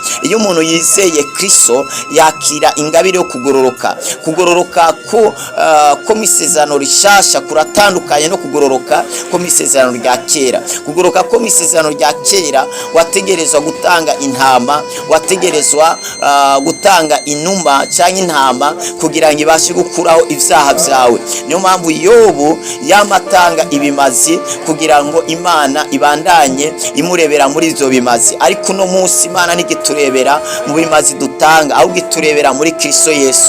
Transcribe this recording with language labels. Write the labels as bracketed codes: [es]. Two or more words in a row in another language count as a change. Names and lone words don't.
[rn] Iyo umuntu yizeye Kristo yakira ingabire yo kugororoka. Kugororoka ko mu isezerano rishasha kuratandukanye no kugororoka ko mu isezerano rya kera. Kugororoka ko mu isezerano rya kera wategerezwa gutanga intama, wategerezwa gutanga inuma cyangwa intama kugira ngo ibashe gukuraho ibyaha byawe. Niyo mpamvu Yobu yamatanga ibimazi kugira ngo Imana ibandanye imurebera muri ibyo bimazi. Ariko uno munsi Imana ntigiturebera mu bimazi dutanga, ahubwo iturebera muri Kristo Yesu.